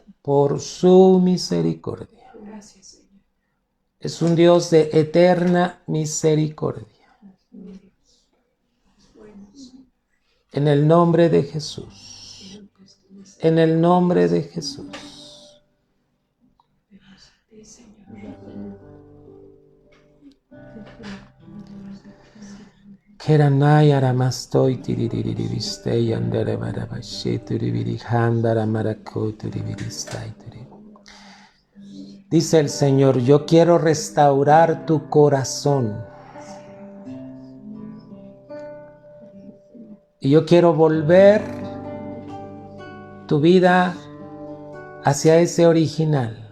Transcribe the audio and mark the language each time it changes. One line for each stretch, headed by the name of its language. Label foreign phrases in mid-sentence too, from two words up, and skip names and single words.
Spanish: Por su misericordia. Es un Dios de eterna misericordia. En el nombre de Jesús. En el nombre de Jesús. Keranay aramastoy tiririristay andere marabashi tiribirihandara marako tiribiristai tiri. Dice el Señor, yo quiero restaurar tu corazón. Y yo quiero volver tu vida hacia ese original.